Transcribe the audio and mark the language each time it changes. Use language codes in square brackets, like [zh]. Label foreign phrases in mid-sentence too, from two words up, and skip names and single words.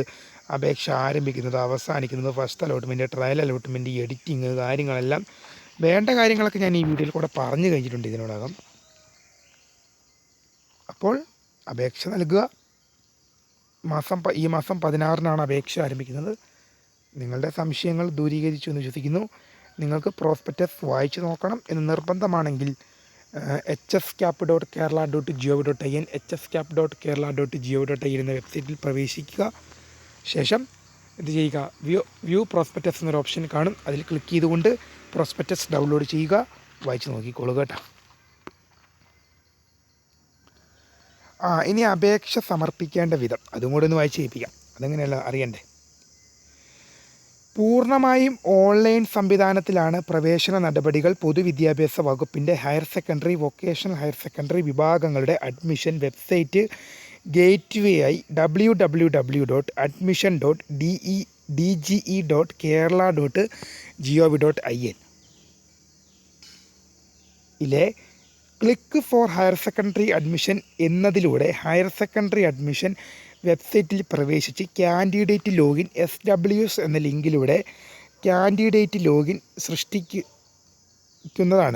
[ml] അപേക്ഷ ആരംഭിക്കുന്നത്, അവസാനിക്കുന്നത്, [en] first allotment, trial allotment, [ml] എഡിറ്റിങ്, കാര്യങ്ങളെല്ലാം വേണ്ട കാര്യങ്ങളൊക്കെ ഞാൻ ഈ വീഡിയോയിൽ കൂടെ പറഞ്ഞു കഴിഞ്ഞിട്ടുണ്ട് ഇതിനോടകം. അപ്പോൾ അപേക്ഷ നൽകുക. ഈ മാസം 16-നാണ് അപേക്ഷ ആരംഭിക്കുന്നത്. നിങ്ങളുടെ സംശയങ്ങൾ ദൂരീകരിച്ചു എന്ന് വിശ്വസിക്കുന്നു. നിങ്ങൾക്ക് പ്രോസ്പെക്ടസ് വായിച്ചു നോക്കണം എന്ന് നിർബന്ധമാണെങ്കിൽ hscap.kerala.gov.in hscap.kerala.gov.in എന്ന വെബ്സൈറ്റിൽ പ്രവേശിക്കുക. ശേഷം എന്ത് ചെയ്യുക, [en] view prospectus [ml] എന്നൊരു ഓപ്ഷൻ കാണും. അതിൽ ക്ലിക്ക് ചെയ്തുകൊണ്ട് [en] prospectus download [ml] ചെയ്യുക. വായിച്ച് നോക്കിക്കോളുക കേട്ടോ. ഇനി അപേക്ഷ സമർപ്പിക്കേണ്ട വിധം അതും കൂടെ ഒന്ന് വായിച്ച് കേൾപ്പിക്കാം. അതെങ്ങനെയല്ല അറിയണ്ടേ. പൂർണ്ണമായും ഓൺലൈൻ സംവിധാനത്തിലാണ് പ്രവേശന നടപടികൾ. പൊതുവിദ്യാഭ്യാസ വകുപ്പിൻ്റെ [en] higher secondary, vocational higher secondary [ml] വിഭാഗങ്ങളുടെ [en] admission website gateway [ml] ആയി www.admission.dge.kerala.gov.in ഇലെ [en] click for higher secondary admission [ml] എന്നതിലൂടെ [en] higher secondary admission [ml] വെബ്സൈറ്റിൽ പ്രവേശിച്ച് [en] candidate login [ml] SWS എന്ന ലിങ്കിലൂടെ [en] candidate login [ml] സൃഷ്ടിക്കുന്നതാണ്.